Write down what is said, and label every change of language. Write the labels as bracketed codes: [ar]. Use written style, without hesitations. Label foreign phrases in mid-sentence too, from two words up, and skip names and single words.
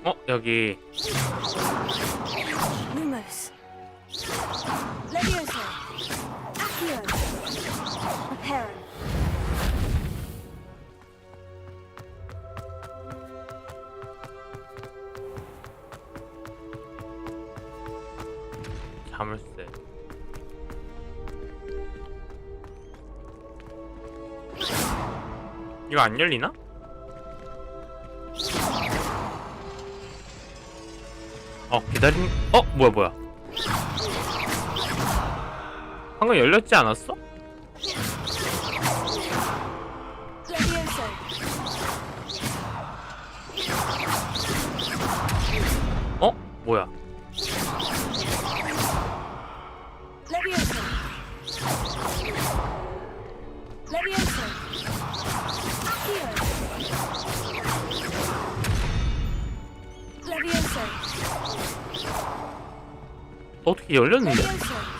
[ko] 여기 [la] Lumos. Levioso. Accio. Reparo. [ko] 자물쇠. 이거 안 열리나? 뭐야. 방금 열렸지 않았어? [la] Levioso. [ko] 뭐야. [la] Levioso. Levioso. Accio. Levioso. [ko] 어떻게 열렸는데? [la] Levioso.